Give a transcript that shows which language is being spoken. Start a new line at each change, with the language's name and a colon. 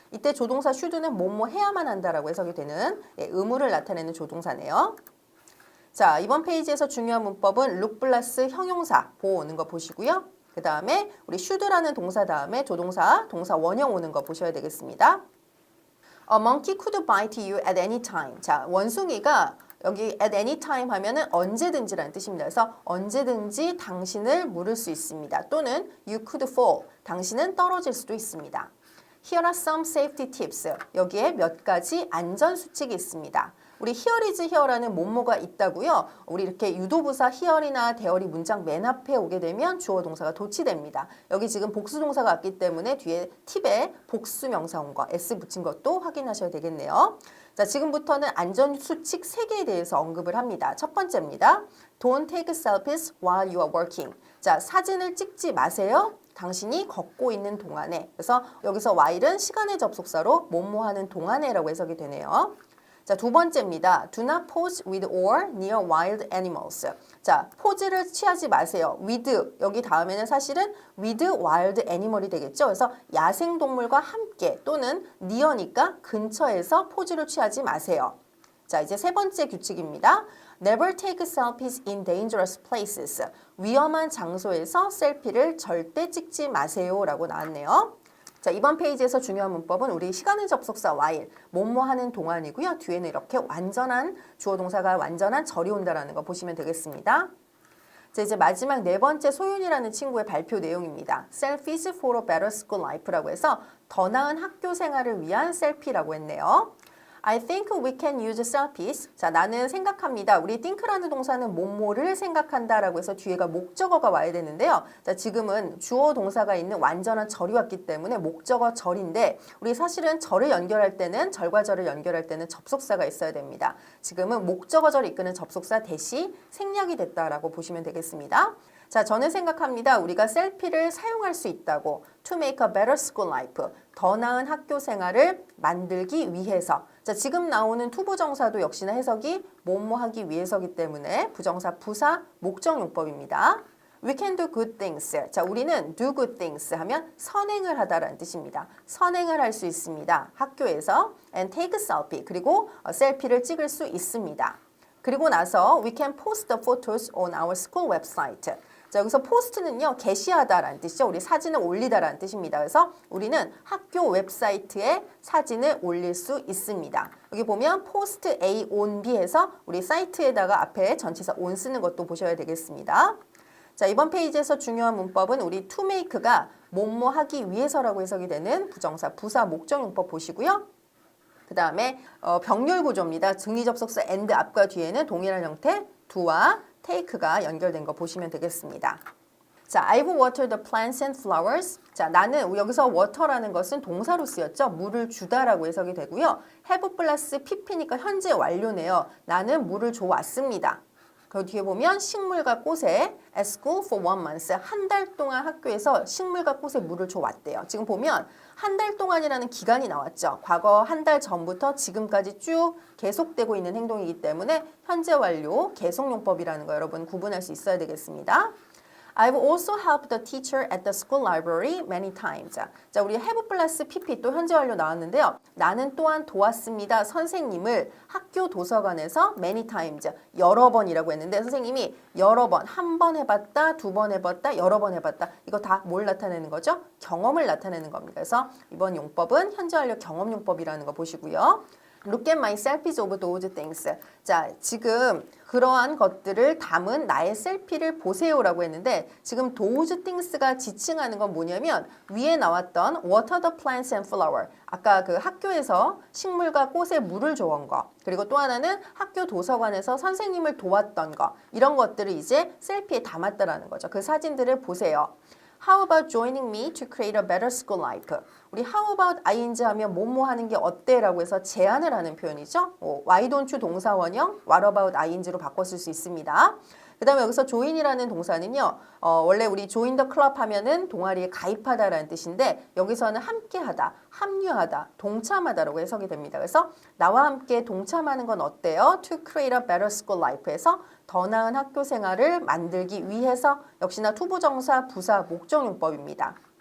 Korean: 이때 조동사 should는 뭐뭐 해야만 한다라고 해석이 되는 의무를 나타내는 조동사네요. 자, 이번 페이지에서 중요한 문법은 look 플러스 형용사 보호 오는 거 보시고요. 그 다음에 우리 should라는 동사 다음에 조동사, 동사 원형 오는 거 보셔야 되겠습니다.
English: A monkey could bite you at any time.
Korean: 자, 원숭이가 여기
English: at any time
Korean: 하면은 언제든지라는 뜻입니다. 그래서 언제든지 당신을 물을 수 있습니다. 또는
English: you could fall.
Korean: 당신은 떨어질 수도 있습니다.
English: Here are some safety tips.
Korean: 여기에 몇 가지 안전 수칙이 있습니다. 우리
English: here is here
Korean: 라는 뭐뭐가 있다고요. 우리 이렇게 유도부사 here이나 there이 문장 맨 앞에 오게 되면 주어 동사가 도치됩니다. 여기 지금 복수 동사가 왔기 때문에 뒤에 팁에 복수 명사 온 거, s 붙인 것도 확인하셔야 되겠네요. 자, 지금부터는 안전 수칙 3개에 대해서 언급을 합니다. 첫 번째입니다.
English: Don't take selfies while you are working.
Korean: 자, 사진을 찍지 마세요. 당신이 걷고 있는 동안에. 그래서 여기서 while은 시간의 접속사로 뭐뭐 하는 동안에라고 해석이 되네요. 자, 두 번째입니다.
English: Do not pose with or near wild animals.
Korean: 자, 포즈를 취하지 마세요. with, 여기 다음에는 사실은
English: with wild animal
Korean: 이 되겠죠. 그래서 야생동물과 함께 또는 near니까 근처에서 포즈를 취하지 마세요. 자, 이제 세 번째 규칙입니다.
English: Never take selfies in dangerous places.
Korean: 위험한 장소에서 셀피를 절대 찍지 마세요 라고 나왔네요. 자, 이번 페이지에서 중요한 문법은 우리 시간의 접속사 while, 뭐뭐 하는 동안이고요. 뒤에는 이렇게 완전한 주어 동사가 완전한 절이 온다라는 거 보시면 되겠습니다. 자, 이제 마지막 네 번째 소윤이라는 친구의 발표 내용입니다.
English: Selfies for a better school life
Korean: 라고 해서 더 나은 학교 생활을 위한 셀피라고 했네요.
English: I think we can use selfies.
Korean: 자, 나는 생각합니다. 우리 think라는 동사는 뭐뭐를 생각한다라고 해서 뒤에가 목적어가 와야 되는데요. 자, 지금은 주어 동사가 있는 완전한 절이 왔기 때문에 목적어 절인데 우리 사실은 절을 연결할 때는 절과 절을 연결할 때는 접속사가 있어야 됩니다. 지금은 목적어 절을 이끄는 접속사 대시 생략이 됐다라고 보시면 되겠습니다. 자, 저는 생각합니다. 우리가 셀피를 사용할 수 있다고.
English: To make a better school life.
Korean: 더 나은 학교 생활을 만들기 위해서. 자, 지금 나오는 투부정사도 역시나 해석이 뭐뭐 하기 위해서기 때문에 부정사, 부사, 목적용법입니다.
English: We can do good things.
Korean: 자, 우리는
English: do good things
Korean: 하면 선행을 하다라는 뜻입니다. 선행을 할 수 있습니다. 학교에서
English: and take a selfie.
Korean: 그리고 셀피를 찍을 수 있습니다. 그리고 나서
English: we can post the photos on our school website.
Korean: 자, 여기서 포스트는요, 게시하다라는 뜻이죠. 우리 사진을 올리다라는 뜻입니다. 그래서 우리는 학교 웹사이트에 사진을 올릴 수 있습니다. 여기 보면
English: post A on B
Korean: 해서 우리 사이트에다가 앞에 전치사 on 쓰는 것도 보셔야 되겠습니다. 자, 이번 페이지에서 중요한 문법은 우리 to make가 뭐뭐 하기 위해서라고 해석이 되는 부정사, 부사, 목적용법 보시고요. 그 다음에 병렬 구조입니다. 증의 접속사 and 앞과 뒤에는 동일한 형태 do와 take가 연결된 거 보시면 되겠습니다.
English: 자, I've watered the plants and flowers.
Korean: 자, 나는 여기서 water라는 것은 동사로 쓰였죠. 물을 주다라고 해석이 되고요. have 플러스 pp니까 현재 완료네요. 나는 물을 줘왔습니다. 그 뒤에 보면 식물과 꽃에
English: at school for 1 month.
Korean: 한 달 동안 학교에서 식물과 꽃에 물을 줘왔대요. 지금 보면 한 달 동안이라는 기간이 나왔죠. 과거 한 달 전부터 지금까지 쭉 계속되고 있는 행동이기 때문에 현재 완료, 계속용법이라는 거 여러분 구분할 수 있어야 되겠습니다.
English: I've also helped the teacher at the school library many times.
Korean: 자, 우리 have 플러스 pp 또 현재 완료 나왔는데요. 나는 또한 도왔습니다. 선생님을 학교 도서관에서
English: many times,
Korean: 여러 번이라고 했는데 선생님이 여러 번, 한 번 해봤다, 두 번 해봤다, 여러 번 해봤다. 이거 다 뭘 나타내는 거죠? 경험을 나타내는 겁니다. 그래서 이번 용법은 현재 완료 경험 용법이라는 거 보시고요.
English: Look at my selfies of those things.
Korean: 자, 지금 그러한 것들을 담은 나의 셀피를 보세요라고 했는데 지금
English: those things
Korean: 가 지칭하는 건 뭐냐면 위에 나왔던
English: water the plants and flower.
Korean: 아까 그 학교에서 식물과 꽃에 물을 줘온 거. 그리고 또 하나는 학교 도서관에서 선생님을 도왔던 거. 이런 것들을 이제 셀피에 담았다라는 거죠. 그 사진들을 보세요.
English: How about joining me to create a better school life?
Korean: 우리
English: how about ing
Korean: 하면 뭐뭐 하는 게 어때? 라고 해서 제안을 하는 표현이죠.
English: why don't you
Korean: 동사원형
English: what about ing
Korean: 로 바꿨을 수 있습니다. 그 다음에 여기서 join이라는 동사는요. 원래 우리
English: join the club
Korean: 하면은 동아리에 가입하다라는 뜻인데 여기서는 함께하다, 합류하다, 동참하다라고 해석이 됩니다. 그래서 나와 함께 동참하는 건 어때요?
English: To create a better school life
Korean: 에서 더 나은 학교 생활을 만들기 위해서 역시나 투부정사, 부사, 목적용법입니다.